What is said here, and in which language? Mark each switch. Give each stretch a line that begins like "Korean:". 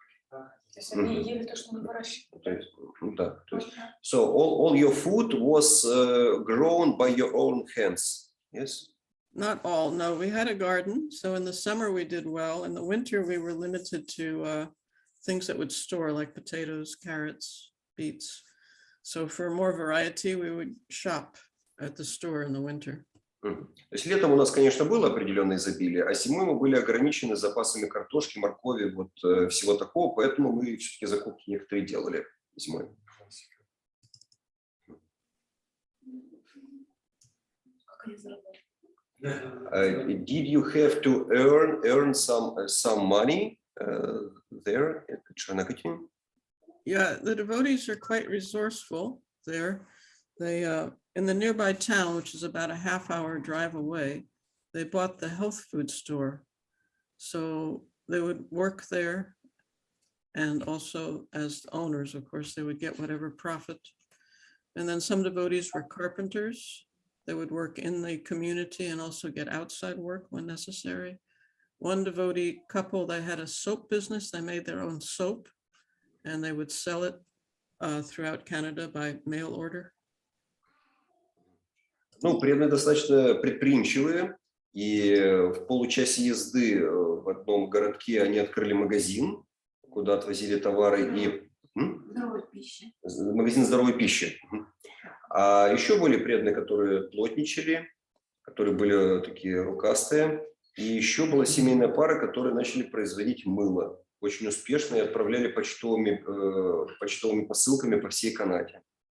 Russian: То есть они ели то, что мы выращивали. Да, то есть,
English: so all your food was grown by your own hands, yes? Not all, no. We had a garden, so in the summer we did well. In the winter we were limited to things that would store, like potatoes, carrots, beets. So for more variety, we would shop at the store in the winter.
Russian: То есть летом у нас, конечно, было определенное изобилие, а зимой мы были ограничены запасами картошки, моркови, вот всего такого, поэтому мы все-таки закупки некоторые делали зимой.
English: Did you have to earn some money there at Sharanagati? Yeah, the devotees are quite resourceful there. They in the nearby town, which is about a half-hour drive away, they bought the health food store. So they would work there, and also as owners, of course, they would get whatever profit. And then some devotees were carpenters. They would work in the community and also get outside work when necessary. One devotee couple, they had a soap business. They made their own soap, and they would sell it throughout Canada by mail order.
Russian: Ну, преданные достаточно предприимчивые, и в получасе езды в одном городке они открыли магазин, куда отвозили товары и магазин здоровой пищи. А еще были преданные, которые плотничали, которые были такие рукастые, и еще была семейная пара, которые начали производить мыло очень успешно и отправляли почтовыми посылками по всей Канаде.